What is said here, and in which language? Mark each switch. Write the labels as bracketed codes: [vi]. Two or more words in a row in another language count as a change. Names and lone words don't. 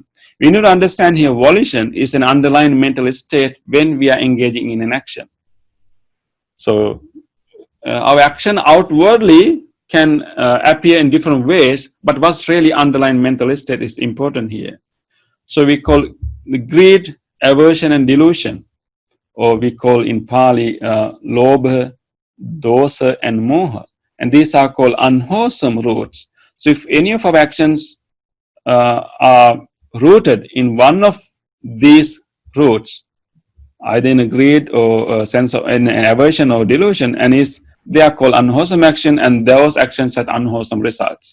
[en] We need to understand here volition is an underlying mental state when we are engaging in an action. So our action outwardly can appear in different ways, but what's really underlying mental state is important here. So we call the greed, aversion, and delusion, or we call in Pali [pi] lobha, dosa, and moha, [en] and these are called unwholesome roots. So if any of our actions are rooted in one of these roots, either in a greed or a sense of an aversion or delusion, and they are called unwholesome action, and those actions have unwholesome results.